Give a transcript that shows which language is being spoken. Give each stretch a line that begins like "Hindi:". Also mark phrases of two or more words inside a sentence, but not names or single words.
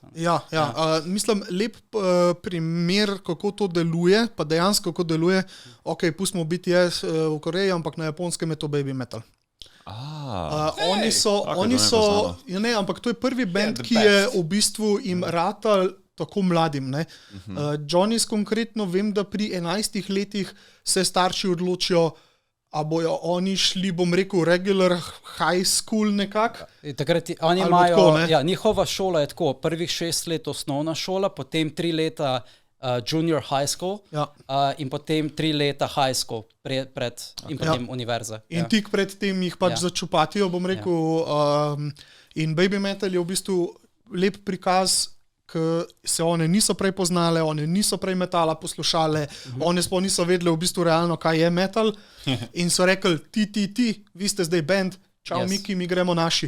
Slovenian: Mislim, lep primer, kako to deluje, pa dejansko kako deluje, pustimo BTS v Koreji, ampak na Japonskem je to Baby Metal. Ampak to je prvi band, ki je v bistvu jim ratal tako mladim. Johnny's konkretno vem, da pri 11 letih se starši odločijo, a bojo oni šli, bom rekel,
English: regular high school nekako?
Slovenian: Takrat oni imajo, njihova šola je tako, prvih 6 let osnovna šola, potem 3 leta
English: junior high school
Slovenian: in potem 3 leta
English: high school
Slovenian: in potem univerza. In tik pred tem jih pač začupatijo, bom rekel, in Baby Metal je v bistvu lep prikaz, ki se one niso prej poznale, one niso prej metala poslušale, one sploh niso vedele v bistvu realno, kaj je metal in so rekli, vi ste zdaj band, čau Miki, mi gremo naši.